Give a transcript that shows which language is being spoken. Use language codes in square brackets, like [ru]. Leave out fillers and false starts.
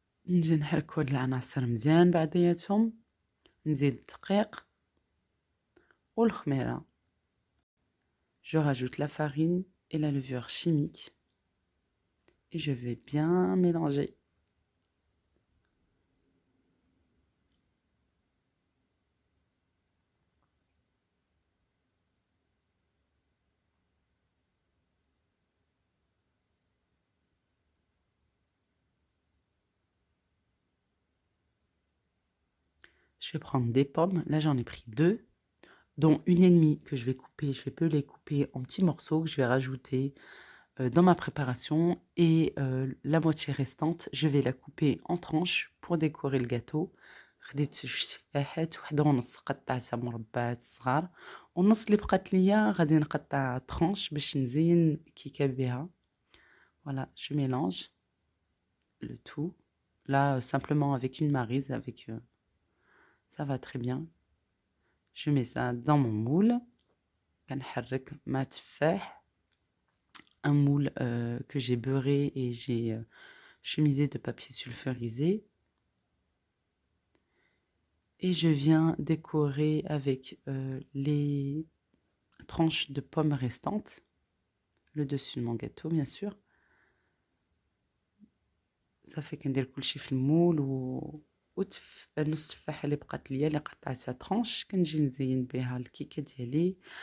[ar] نجي نحرك هاد العناصر مزيان بعضياتهم، نزيد الدقيق والخميرة. [fr] Je rajoute la farine et la levure chimique et je vais bien mélanger. Je vais prendre des pommes, là j'en ai pris 2, dont une et demie que je vais couper, je vais peu les couper en petits morceaux que je vais rajouter dans ma préparation et la moitié restante, je vais la couper en tranches pour décorer le gâteau. [ar] خديت جوج تفاحات وحده ونص قطعتها مربعات صغار والنص اللي بقات ليا غادي نقطع tranches باش نزين كيكه بها. [fr] Voilà, je mélange le tout. Là, simplement avec une maryse, ça va très bien. Je mets ça dans mon moule. [ar] كنحرك مع تفاح. [fr] Un moule que j'ai beurré et j'ai chemisé de papier sulfurisé. Et je viens décorer avec les tranches de pommes restantes, le dessus de mon gâteau bien sûr. Ça fait [ar] كندير كلشي في المول نص التفاحة اللي بقات ليا اللي قطعتها طرونش كنجي نزين بها الكيكة ديالي.